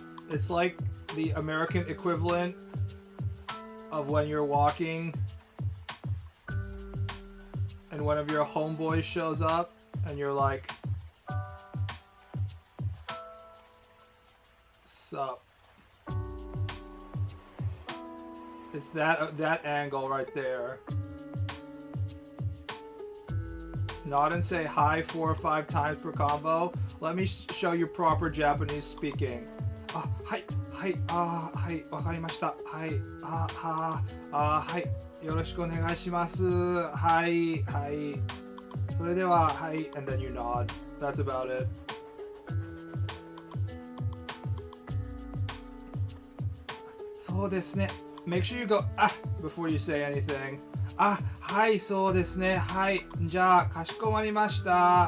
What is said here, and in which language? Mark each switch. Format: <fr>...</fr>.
<en>It's like the American equivalent of when you're walking and one of your homeboys shows up and you're like, sup. It's that angle right there. Nod and say hi 4 or 5 times per combo. Let me show you proper Japanese speaking.</en> <ja>はい、はい、はい、わかりました。はい、はい、よろしくお願いします。はい、はい。それでは、はい、</ja> <en>and then you nod. That's about it. So</en> <ja>ですね.</ja> <en>Make sure you go before you say anything.</en> <ja>はい、そうですね。はい、じゃあ、かしこまりました。</ja>